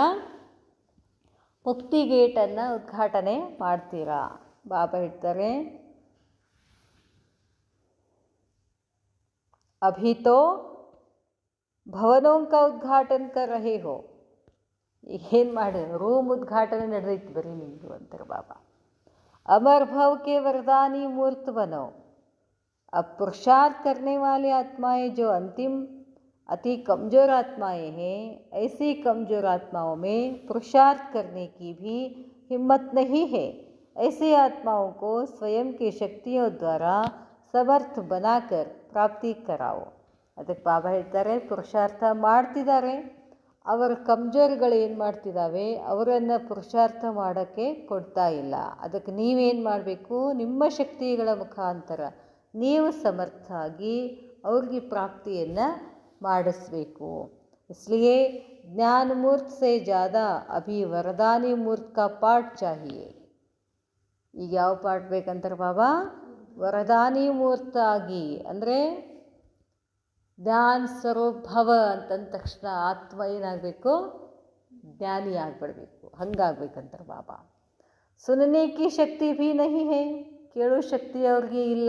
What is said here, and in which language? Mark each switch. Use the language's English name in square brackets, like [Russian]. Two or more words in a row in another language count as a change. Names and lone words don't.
[Kannada] ಮುಕ್ತಿ ಗೇಟನ್ನು ಉದ್ಘಾಟನೆ ಮಾಡ್ತೀರಾ. ಬಾಬಾ ಹೇಳ್ತಾರೆ, [Hindi] अभी तो भवनों का उद्घाटन कर रहे हो. [Kannada] ಏನು ಮಾಡಿ? ರೂಮ್ ಉದ್ಘಾಟನೆ ನಡೆದೈತಿ ಬರೀ ನಿಮ್ಮದು ಅಂತಾರೆ ಬಾಬಾ. [Hindi] अमर भव के वरदानी मूर्त बनो. अब पुरुषार्थ करने वाली आत्माएं जो अंतिम अति कमज़ोर आत्माएं हैं, ऐसी कमज़ोर आत्माओं में पुरुषार्थ करने की भी हिम्मत नहीं है. ऐसी आत्माओं को स्वयं की शक्तियों द्वारा समर्थ बनाकर प्राप्ति कराओ. [Kannada] ಅದಕ್ಕೆ ಬಾಬಾ ಹೇಳ್ತಾರೆ, ಪುರುಷಾರ್ಥ ಮಾಡ್ತಿದ್ದಾರೆ, ಅವರ ಕಮ್ಜೋರ್ಗಳು ಏನು ಮಾಡ್ತಿದ್ದಾವೆ? ಅವರನ್ನು ಪುರುಷಾರ್ಥ ಮಾಡೋಕ್ಕೆ ಕೊಡ್ತಾ ಇಲ್ಲ. ಅದಕ್ಕೆ ನೀವೇನು ಮಾಡಬೇಕು? ನಿಮ್ಮ ಶಕ್ತಿಗಳ ಮುಖಾಂತರ ನೀವು ಸಮರ್ಥ ಆಗಿ ಅವ್ರಿಗೆ ಪ್ರಾಪ್ತಿಯನ್ನು ಮಾಡಿಸ್ಬೇಕು. [Hindi] इसलिए ज्ञान मूर्त से ज़्यादा अभी वरदानी मूर्त का पाठ चाहिए. [Kannada] ಈಗ ಯಾವ ಪಾಠ ಬೇಕಂತಾರೆ ಬಾಬಾ? ವರದಾನಿ ಮೂರ್ತ ಆಗಿ, ಅಂದರೆ [Hindi] ज्ञान स्वरूप भव [Kannada] ಅಂತಂದ ತಕ್ಷಣ ಆತ್ಮ ಏನಾಗಬೇಕು? ಜ್ಞಾನಿ ಆಗಿಬಿಡ್ಬೇಕು. ಹಂಗಾಗ್ಬೇಕಂತಾರೆ ಬಾಬಾ. [Hindi] सुनने की शक्ति भी नहीं है, [Kannada] ಕೇಳೋ ಶಕ್ತಿ ಅವ್ರಿಗೆ ಇಲ್ಲ.